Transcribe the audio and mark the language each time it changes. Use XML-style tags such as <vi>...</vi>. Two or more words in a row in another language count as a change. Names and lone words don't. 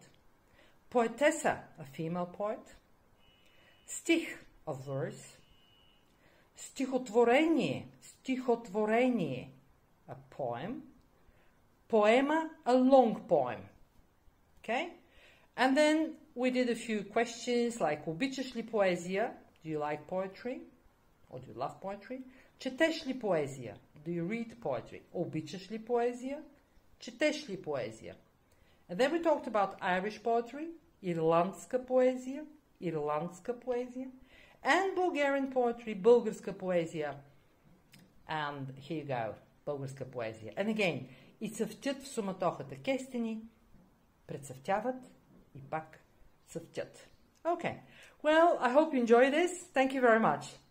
<en>Poetessa, a female poet. Stih, a verse. Стихотворение, a poem. Poema, a long poem. Okay? And then we did a few questions like</en> <bg>обичаш ли поезия?</bg> <en>Do you like poetry? Or do you love poetry?</en> <bg>Четеш ли поезия?</bg> <en>Do you read poetry?</en> <bg>Обичаш ли поезия? Четеш ли поезия?</bg> <en>And then we talked about Irish poetry,</en> <bg>ирландска поезия,</bg> <en>and Bulgarian poetry,</en> <bg>българска поезия.</bg> <en>And here you go,</en> <bg>българска поезия.</bg> <en>And again,</en> <bg>и цъфтят в суматохата кестени, прецъфтяват и пак цъфтят.</bg> <en>Okay, well, I hope you enjoy this. Thank you very much.</en>